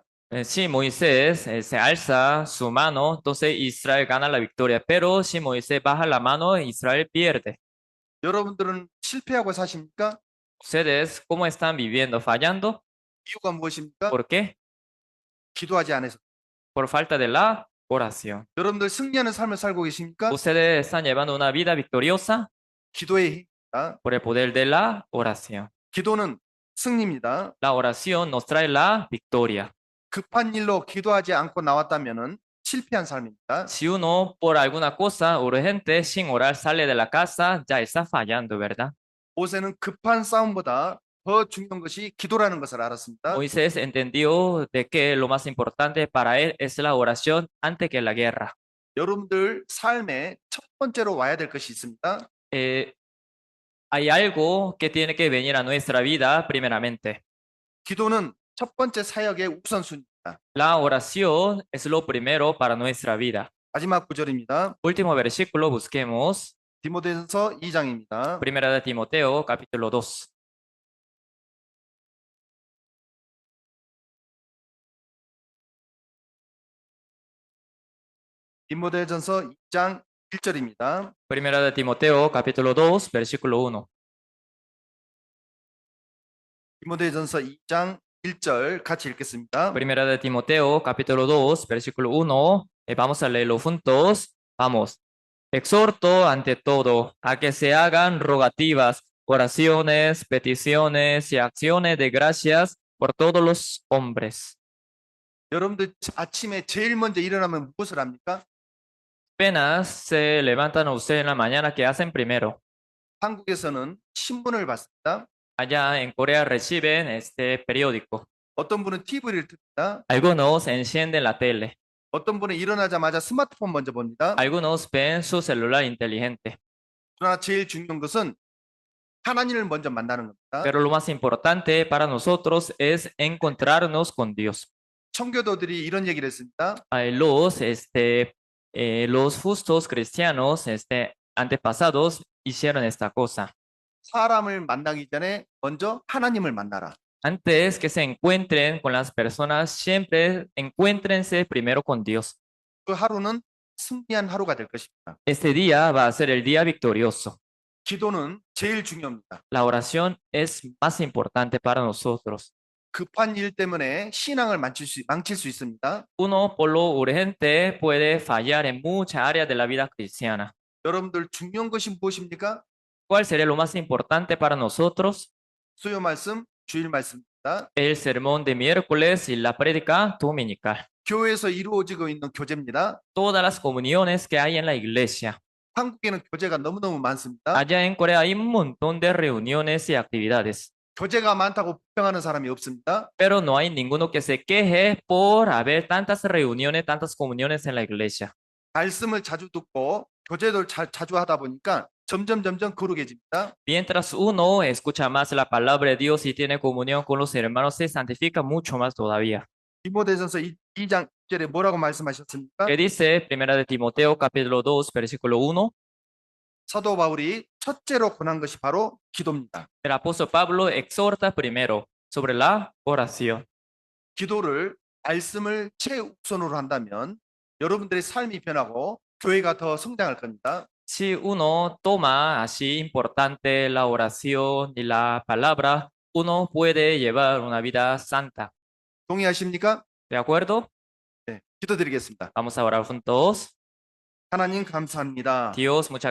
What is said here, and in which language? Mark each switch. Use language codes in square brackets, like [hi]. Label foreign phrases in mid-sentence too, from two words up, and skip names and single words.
[es] Si Moisés se alza su mano, entonces Israel gana la victoria, pero si Moisés baja la mano, Israel pierde. [ko] 여러분들은 실패하고 사십니까? [es] ¿Ustedes cómo están viviendo? ¿Fallando? [ko] 이유가 무엇입니까? [es] ¿Por qué? [ko] 기도하지 않아서. [es] Por falta de la oración. [ko] 여러분들 승리하는 삶을 살고 계십니까? [es] ¿Ustedes están llevando una vida victoriosa? [ko] 기도의 힘입니다. [es] Por el poder de la oración. [ko] 기도는 승리입니다. [es] La oración nos trae la victoria. [ko] 급한 일로 기도하지 않고 나왔다면은 실패한 삶입니다. [es] Si uno por alguna cosa urgente sin orar sale de la casa, ya está fallando, ¿verdad? [ko] 모세는 급한 싸움보다 더 중요한 것이 기도라는 것을 알았습니다. [es] Moisés entendió de que lo más importante para él es la oración antes que la guerra. [ko] 여러분들 삶에 첫 번째로 와야 될 것이 있습니다. [es] Hay algo que tiene que venir a nuestra vida primeramente. [ko] 기도는 첫 번째 사역의 우선순위입니다. [es] La oración es lo primero para nuestra vida. [ko] 마지막 구절입니다. [es] Último versículo, busquemos. [ko] 디모데전서 2장입니다. [es] Primera de Timoteo, capítulo 2. [ko] 디모데전서 2장 1절입니다. [es] Primera de Timoteo, capítulo 2, versículo 1. [ko] 디모데전서 2장 1절 같이 읽겠습니다. [es] Primera de Timoteo, capítulo 2, versículo 1. Vamos a leerlo juntos. Vamos. Exhorto ante todo a que se hagan rogativas, oraciones, peticiones y acciones de gracias por todos los hombres. [ko] 여러분들 아침에 제일 먼저 일어나면 무엇을 합니까? [es] Apenas se levantan ustedes en la mañana, ¿qué hacen primero? [ko] 한국에서는 신문을 받습니다. [es] Allá en Corea reciben este periódico. [ko] 어떤 분은 TV를 틉니다. [es] Algunos encienden la tele. [ko] 어떤 분은 일어나자마자 스마트폰 먼저 봅니다. [es] Algunos ven su celular inteligente. [ko] 그러나 제일 중요한 것은 하나님을 먼저 만나는 겁니다. [es] Pero lo más importante para nosotros es encontrarnos con Dios. [ko] 청교도들이 이런 얘기를 했습니다. [es] Los justos cristianos antepasados hicieron esta cosa. [ko] 사람을 만나기 전에 먼저 하나님을 만나라. [es] Antes que se encuentren con las personas, siempre encuéntrense primero con Dios. [ko] 그 하루는 승리한 하루가 될 것입니다. [es] Este día va a ser el día victorioso. [ko] 기도는 제일 중요합니다. [es] La oración es más importante para nosotros. [ko] 급한 일 때문에 신앙을 망칠 수 있습니다. [es] Uno, por lo urgente, puede fallar en muchas áreas de la vida cristiana. [ko] 여러분들 중요한 것이 무엇입니까? [es] ¿Cuál sería lo más importante para nosotros? [ko] 수요 말씀, 주일 말씀입니다. [es] El sermón de miércoles y la prédica dominical. [ko] 교회에서 이루어지고 있는 교제입니다. [es] Todas las comuniones que hay en la iglesia. [ko] 한국에는 교제가 너무너무 많습니다. [es] Allá en Corea hay un montón de reuniones y actividades, [ko] 교제가 많다고 불평하는 사람이 없습니다. [es] pero no hay ninguno que se queje por haber tantas reuniones, tantas comuniones en la iglesia. [ko] 말씀을 자주 듣고 교제를 자주 하다 보니까 점점 거룩해집니다. [es] Mientras uno escucha más la palabra de Dios y tiene comunión con los hermanos, se santifica mucho más todavía. [ko] 디모데전서 2장 1절에 뭐라고 말씀하셨습니까? [es] ¿Qué dice Primera de Timoteo, capítulo 2, versículo 1? [ko] 사도 바울이 첫째로 권한 것이 바로 기도입니다. [es] El apóstol Pablo exhorta primero sobre la oración. [ko] 기도를 말씀을 최우선으로 한다면 여러분들의 삶이 변하고 교회가 더 성장할 겁니다. [es] Si uno toma así importante la oración y la palabra, uno puede llevar una vida santa. [ko] 동의하십니까? [es] ¿De acuerdo? [ko] 네, 기도드리겠습니다. [es] Vamos a orar juntos. [ko] 하나님 감사합니다. [es] Dios, muchas